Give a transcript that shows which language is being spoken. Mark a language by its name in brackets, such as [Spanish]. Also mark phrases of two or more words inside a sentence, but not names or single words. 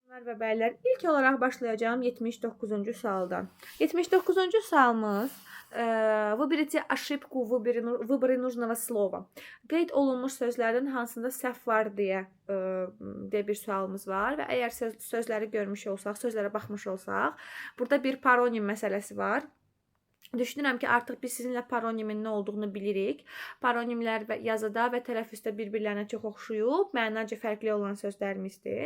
[Azerbaijani] Və bəylər, ilk olaraq başlayacağım 79-cu sualdan. 79-cu sualımız [Russian] Выберите ошибку в выборе нужного slova. [Azerbaijani] Qeyd olunmuş sözlərdən hansında səhv var deyə bir sualımız var və əgər sözləri görmüş olsaq, sözlərə baxmış olsaq, burada bir paronim məsələsi var. Düşünürəm ki, artıq biz sizinlə paronimin nə olduğunu bilirik. Paronimlər yazıda və tələffüzdə bir-birlərinə çox oxşuyub, mənaca fərqli olan sözlərimizdir.